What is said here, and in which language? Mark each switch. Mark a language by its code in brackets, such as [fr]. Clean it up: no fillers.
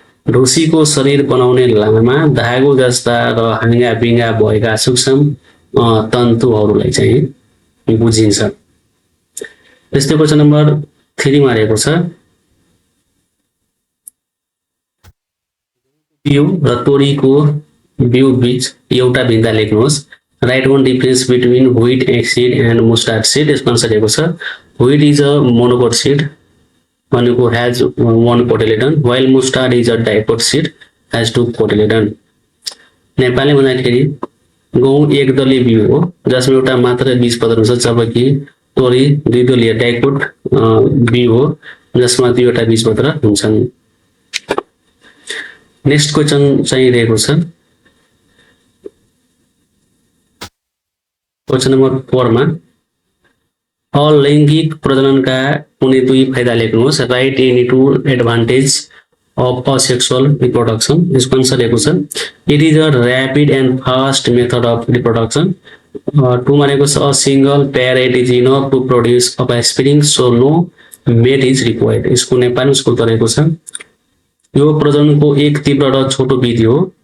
[ne] ढोसीको शरीर बनाउने लामा धागो जस्ता र हाँगा बिंगा भएका सूक्ष्म तन्तुहरूलाई चाहिँ बुझिन्छ। त्यस्तै क्वेशन नम्बर 3 मा रहेको छ बिउ र तोरीको बिउ बीच एउटा भिन्नता लेख्नुहोस्। [en] Write one difference between wheat seed and mustard seed. [ne] यसको आन्सर रहेको छ [en] wheat is a monocot seed [ne] भनेको [en] Has one cotyledon while mustard is a dicot seed has two cotyledon. [ne] Nepali भन्दाखेरि गहुँ एक दलीय बिउ हो जसमा एउटा मात्र बीजपत्र हुन्छ, जबकि तोरी दुई दलीय डाइकोट बिउ हो जसमा दुईवटा बीजपत्र हुन्छन्। नेक्स्ट क्वेशन चाहिँ रहेको छ क्वेशन नम्बर 4 मा अलैंगिक प्रजननका कुनै दुई फाइदा लेख्नुहोस्। [en] Write any two advantage of asexual reproduction. [ne] यसको आन्सर रहेको छ [en] It is a rapid and fast method of reproduction. [ne] 2 मा रहेको छ [en] A single parent is enough to produce a spring so no mate is required. [ne] यसको नेपाली उसको उत्तर रहेको छ यो प्रजननको एक तीव्र र छोटो विधि हो।